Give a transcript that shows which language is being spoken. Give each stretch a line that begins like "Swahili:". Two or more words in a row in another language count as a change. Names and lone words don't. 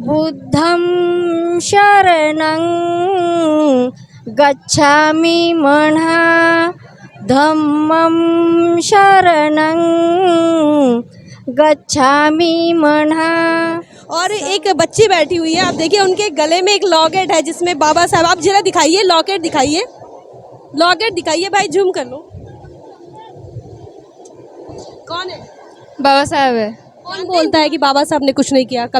Pali: बुद्धं शरणं गच्छामि मणा धम्मं शरणं गच्छामि मणा।
Hindi: और एक बच्ची बैठी हुई है, आप देखिए उनके गले में एक लॉकेट है जिसमें बाबा साहब, आप जरा दिखाइए लॉकेट दिखाइए, लॉकेट दिखाइए भाई, जूम कर लो। कौन है? बाबा साहब है। कौन बोलता है कि बाबा साहब ने कुछ नहीं किया?